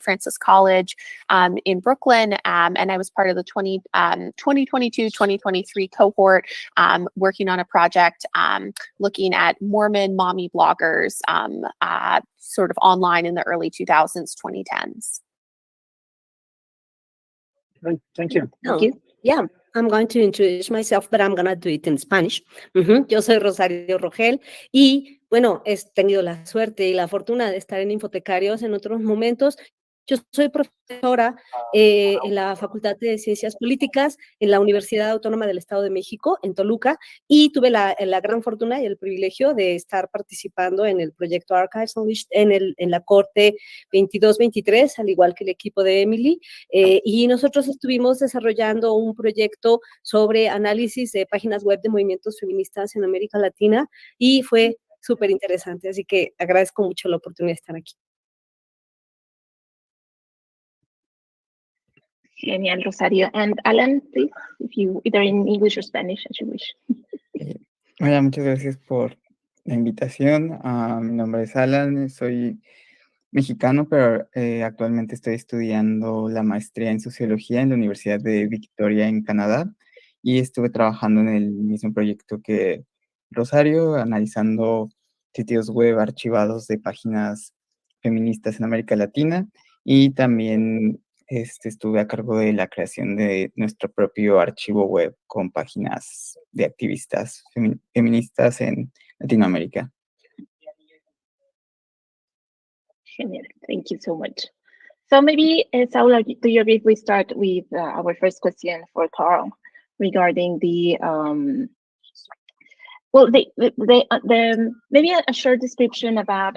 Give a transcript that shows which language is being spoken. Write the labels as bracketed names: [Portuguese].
[English] Francis College in Brooklyn, and I was part of the 2022-2023 cohort working on a project looking at Mormon mommy bloggers sort of online in the early 2000s, 2010s. Great. Thank you. Thank you. Yeah, I'm going to introduce myself, but I'm going to do it in Spanish. [Spanish] Yo soy Rosario Rogel y, bueno, he tenido la suerte y la fortuna de estar en Infotecarios en otros momentos. Yo soy profesora en la Facultad de Ciencias Políticas en la Universidad Autónoma del Estado de México, en Toluca, y tuve la gran fortuna y el privilegio de estar participando en el proyecto Archives Unleashed en la corte 22-23, al igual que el equipo de Emily, y nosotros estuvimos desarrollando un proyecto sobre análisis de páginas web de movimientos feministas en América Latina, y fue súper interesante, así que agradezco mucho la oportunidad de estar aquí. Genial, Rosario. [English] And Alan, please, if you either in English or Spanish, as you wish. [Spanish] Hola, muchas gracias por la invitación. Mi nombre es Alan, soy mexicano, pero actualmente estoy estudiando la maestría en sociología en la Universidad de Victoria en Canadá y estuve trabajando en el mismo proyecto que Rosario, analizando sitios web archivados de páginas feministas en América Latina y también estuve a cargo de la creación de nuestro propio archivo web con páginas de activistas feministas en Latinoamérica. [English] Genial. Thank you so much. So maybe, Saul, do you agree if we start with our first question for Carl regarding the Well, maybe a short description about.